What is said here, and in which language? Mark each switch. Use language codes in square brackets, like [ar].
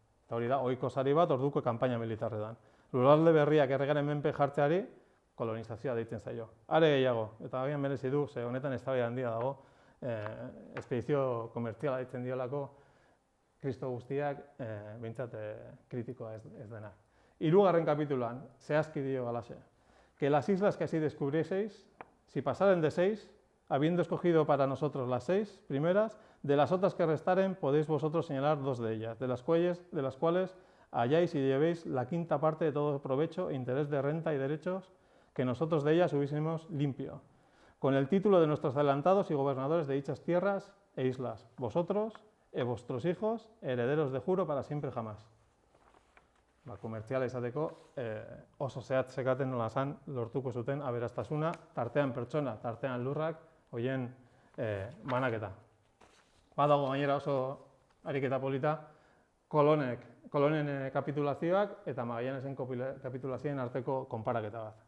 [eu] Eta hori da, ohiko sari bat orduko kanpaina militarretan. Lurralde berriak erregaren menpe jartzeari, kolonizazioa deitzen zaio. Are gehiago, eta agian merezi du, ze honetan eztabaida handia dago, espedizio komertziala ditzen diolako Kristo guztiak behintzat kritikoa ez dena. 3. kapitulan, zehazki dio galaxe, [es] que las islas que así descubrieseis, si pasaren de 6, habiendo escogido para nosotros las 6 primeras, de las otras que restaren podéis vosotros señalar 2 de ellas, de las cuales halláis y llevéis la 5ª parte de todo provecho e interés de renta y derechos que nosotros de ellas hubiésemos limpio, con el título de nuestros adelantados y gobernadores de dichas tierras e islas, vosotros y vuestros hijos, herederos de juro para siempre jamás. [eu] Komertziala izateko oso zehatz zekaten nola zan lortuko zuten aberastasuna, tartean pertsona, tartean lurrak, horien banaketa. Badago gainera oso ariketa polita, kolonen kapitulazioak eta Magallanesen kapitulazioen arteko konparaketa bat.